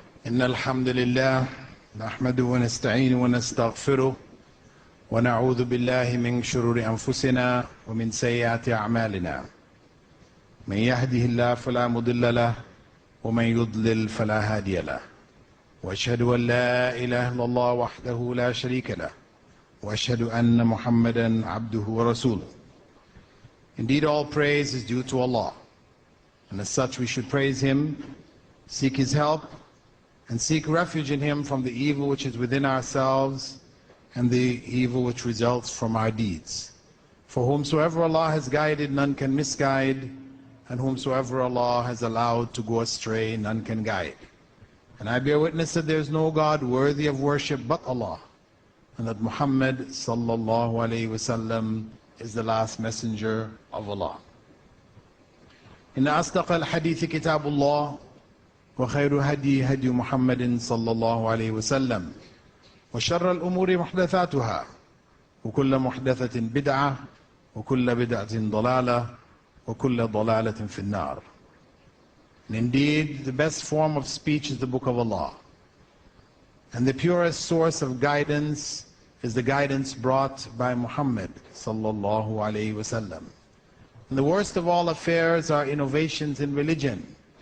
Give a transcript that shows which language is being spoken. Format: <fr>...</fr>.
<ar>إن الحمد لله نحمده ونستعينه ونستغفره ونعوذ بالله من شرور أنفسنا ومن سيئات أعمالنا من يهده الله فلا مضل له ومن يضلل فلا هادي له وأشهد أن لا إله إلا الله وحده لا شريك له وأشهد أن محمدا عبده ورسوله.</ar> <en>Indeed, all praise is due to Allah, and as such we should praise Him, seek His help, and seek refuge in Him from the evil which is within ourselves and the evil which results from our deeds. For whomsoever Allah has guided, none can misguide, and whomsoever Allah has allowed to go astray, none can guide. And I bear witness that there is no God worthy of worship but Allah, and that Muhammad sallallahu alayhi wasallam is the last messenger of Allah.</en> <ar>إن أصدق الحديث كتاب الله وخير هدي هدي محمد صلى الله عليه وسلم وشر الأمور محدثاتها وكل محدثة بدعة وكل بدعة ضلالة وكل ضلالة في النار.</ar> <en>And indeed, the best form of speech is the Book of Allah, and the purest source of guidance is the guidance brought by Muhammad sallallahu alayhi wasallam. And the worst of all affairs are innovations in religion.</en>